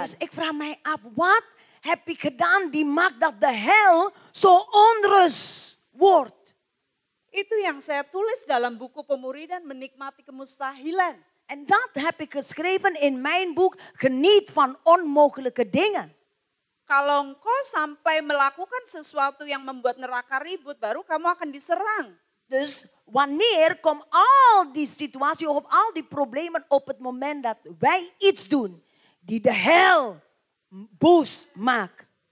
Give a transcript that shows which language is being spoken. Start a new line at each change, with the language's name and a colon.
Dutch: Dus ik vraag mij af, wat heb ik gedaan die maakt dat de hel zo onrust wordt?
Indonesian: Itu yang saya tulis dalam buku Pemuridan Menikmati Kemustahilan.
Dutch: En dat heb ik geschreven in mijn boek, Geniet van onmogelijke dingen.
Indonesian: Kalau engkau sampai melakukan sesuatu yang membuat neraka ribut, baru kamu akan diserang.
Dutch: Dus wanneer komt al die situatie of al die problemen op het moment dat wij iets doen die de hel boos maakt.